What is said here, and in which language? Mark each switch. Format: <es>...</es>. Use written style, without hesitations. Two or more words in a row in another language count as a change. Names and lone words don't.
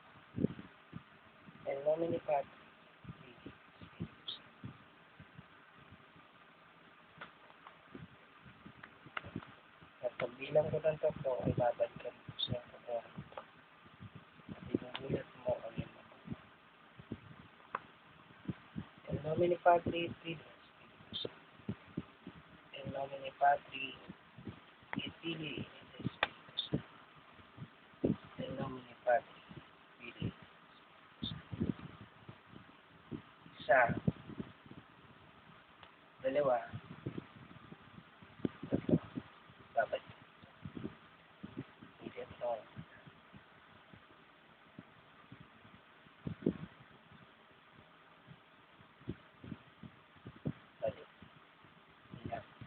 <la>In nomine Patri, Filii, Spiritus Sancti.</la> <tl>At pagbilang ko ng 3 ay babalik ka dito sa katawan at inuulat mo ang iyong mata.</tl> <la>In nomine Patri, et Filii, et Spiritus Sancti. In nomine Patri, et Filii, et Spiritus Sancti. In nomine Patri, Filii, et Spiritus Sancti.</la> <tl>1, 2, 3. Babalik. Hindi ito. Balik. Ilan.</tl>